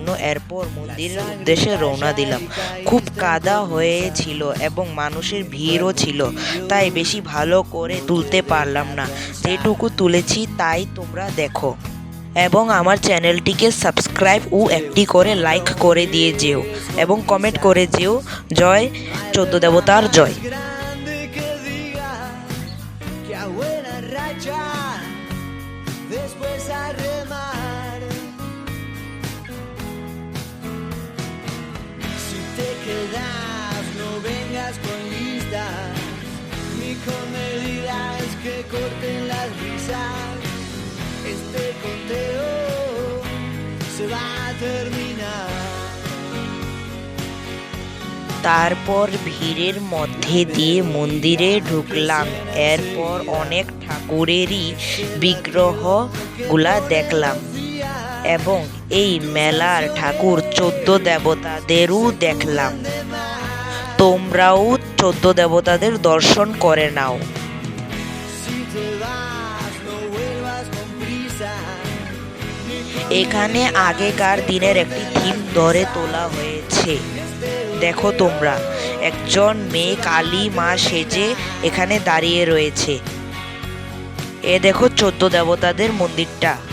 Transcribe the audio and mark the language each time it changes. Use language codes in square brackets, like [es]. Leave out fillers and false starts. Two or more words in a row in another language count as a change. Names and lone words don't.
[bn] এরপর মন্দিরের উদ্দেশ্যে রওনা দিলাম। খুব কাদা হয়েছিল এবং মানুষের ভিড়ও ছিল, তাই বেশি ভালো করে তুলতে পারলাম না। যেটুকু তুলেছি তাই তোমরা দেখো এবং আমার চ্যানেলটিকে সাবস্ক্রাইব ও একটি করে লাইক করে দিয়ে যেও এবং কমেন্ট করে যেও জয় 14 দেবতার জয়। [es] Después a remar. Si te quedas, no vengas con listas, ni con medidas que corten las risas. Este conteo se va a terminar. [bn] তারপর ভিড়ের মধ্যে দিয়ে মন্দিরে ঢুকলাম। এরপর অনেক ঠাকুরেরই বিগ্রহগুলা দেখলাম এবং এই মেলার ঠাকুর 14 দেবতাদেরও দেখলাম। তোমরাও 14 দেবতাদের দর্শন করে নাও। [es] Si te vas, no vuelvas con prisa. [bn] এখানে আগেকার দিনের একটি থিম ধরে তোলা হয়েছে। দেখো তোমরা, একজন মেয়ে কালী মা সেজে এখানে দাঁড়িয়ে রয়েছে। এ দেখো 14 দেবতাদের মন্দিরটা।